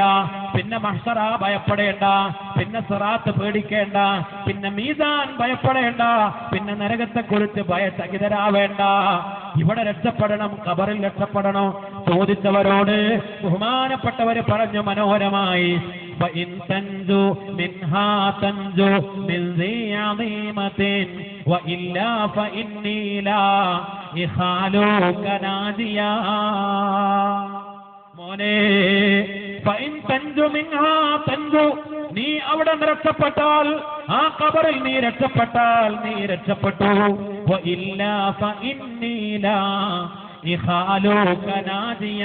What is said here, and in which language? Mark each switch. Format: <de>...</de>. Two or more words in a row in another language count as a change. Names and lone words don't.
<ml>പിന്നെ മഹ്ശറ ഭയപ്പെടേണ്ട, പിന്നെ സിറാത്ത് പേടിക്കേണ്ട, പിന്നെ മീസാൻ ഭയപ്പെടേണ്ട, പിന്നെ നരകത്തെക്കുറിച്ച് ഭയചകിതരാവേണ്ട. ഇവിടെ രക്ഷപ്പെടണം, ഖബറിൽ രക്ഷപ്പെടണം. ചോദിച്ചവരോട് ബഹുമാനപ്പെട്ടവര് പറഞ്ഞു മനോഹരമായി,</ml> <ar>فإن تنجو منها تنجو من ذي عظيمة وإلا فإني لا إخالك ناجيا.</ar> <ml>മോനെ,</ml> <ar>فإن تنجو منها تنجو,</ar> <ml>നീ അവിടെ രക്ഷപ്പെട്ടാൽ, ആ ഖബറിൽ നീ രക്ഷപ്പെട്ടാൽ നീ രക്ഷപ്പെട്ടു.</ml> <ar>وإلا فإني لا إخالك ناجيا.</ar>